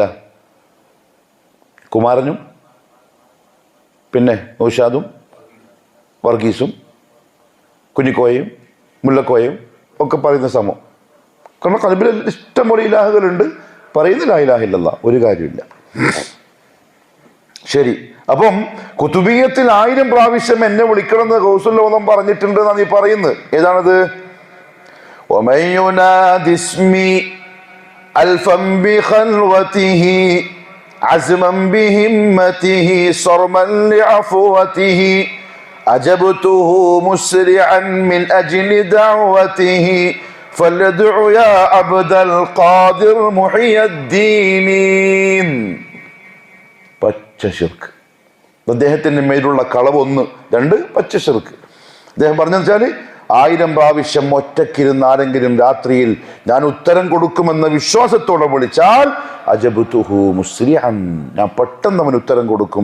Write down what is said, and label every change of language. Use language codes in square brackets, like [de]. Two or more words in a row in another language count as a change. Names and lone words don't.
[ml] കുമാരനും പിന്നെ നൗഷാദും വർഗീസും കുഞ്ഞിക്കോയയും മുല്ലക്കോയയും ഒക്കെ പറയുന്ന സമം. കാരണം ഖൽബിൽ ഇഷ്ടംപോലെ ഇലാഹുകളുണ്ട്, പറയുന്ന [ar] لا إله إلا الله [ml] ഒരു കാര്യമില്ല. ശരി, അപ്പം കുതുബിയത്തിൽ 1000 പ്രാവശ്യം എന്നെ വിളിക്കണമെന്ന് ഗൗസുൽ ഓദം പറഞ്ഞിട്ടുണ്ട് എന്നാണ് നീ പറയുന്നത്. ഏതാണത്? [ar] ومن ينادي اسمي ألفا بخلوته عزما بهمته صرما لعفوته أجبته مسرعا من أجل دعوته فليدع يا عبد القادر محي الدين. [ml] പച്ച ശിർക്ക്. അദ്ദേഹത്തിൻ്റെ മേലുള്ള കളവ് 1. 2 പച്ച ശിർക്ക്. അദ്ദേഹം പറഞ്ഞെന്ന് വെച്ചാൽ 1000 പ്രാവശ്യം ഒറ്റക്കിരുന്ന് ആരെങ്കിലും രാത്രിയിൽ ഞാൻ ഉത്തരം കൊടുക്കുമെന്ന വിശ്വാസത്തോടെ വിളിച്ചാൽ [ar] أجبته مسرعا, [ml] ഞാൻ പെട്ടെന്ന് അവൻ ഉത്തരം കൊടുക്കും.